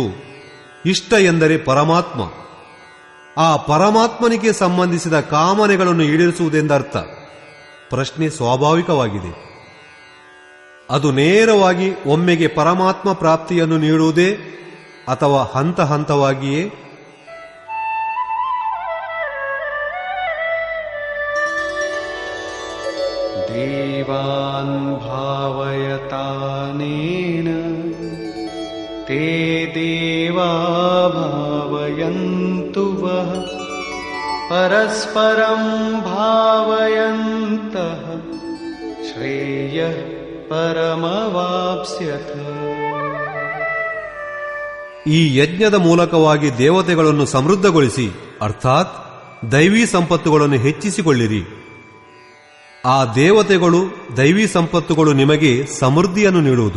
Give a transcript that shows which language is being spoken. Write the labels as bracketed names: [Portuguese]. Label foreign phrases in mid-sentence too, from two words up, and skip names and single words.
[Kannada] ಇಷ್ಟ ಎಂದರೆ ಪರಮಾತ್ಮ. ಆ ಪರಮಾತ್ಮನಿಗೆ ಸಂಬಂಧಿಸಿದ ಕಾಮನೆಗಳನ್ನು ಈಡೇರಿಸುವುದೆಂದರ್ಥ. ಪ್ರಶ್ನೆ ಸ್ವಾಭಾವಿಕವಾಗಿದೆ. ಅದು ನೇರವಾಗಿ ಒಮ್ಮೆಗೆ ಪರಮಾತ್ಮ ಪ್ರಾಪ್ತಿಯನ್ನು ನೀಡುವುದೇ ಅಥವಾ ಹಂತ ಹಂತವಾಗಿಯೇ? [Sanskrit] ದೇವಾನ್ ಭಾವಯತಾನೇನ ತೇ ದೇವಾ ಭಾವಯಂತು ವಃ ಪರಸ್ಪರಂ ಭಾವಯಂತಃ ಶ್ರೇಯಃ ಪರಮವಾಪ್ಸ್ಯಥ. [Kannada] ಈ ಯಜ್ಞದ ಮೂಲಕವಾಗಿ ದೇವತೆಗಳನ್ನು ಸಮೃದ್ಧಗೊಳಿಸಿ, ಅರ್ಥಾತ್ ದೈವೀ ಸಂಪತ್ತುಗಳನ್ನು ಹೆಚ್ಚಿಸಿಕೊಳ್ಳಿರಿ. ಆ ದೇವತೆಗಳು, ದೈವೀ ಸಂಪತ್ತುಗಳು ನಿಮಗೆ ಸಮೃದ್ಧಿಯನ್ನು ನೀಡುವುದು.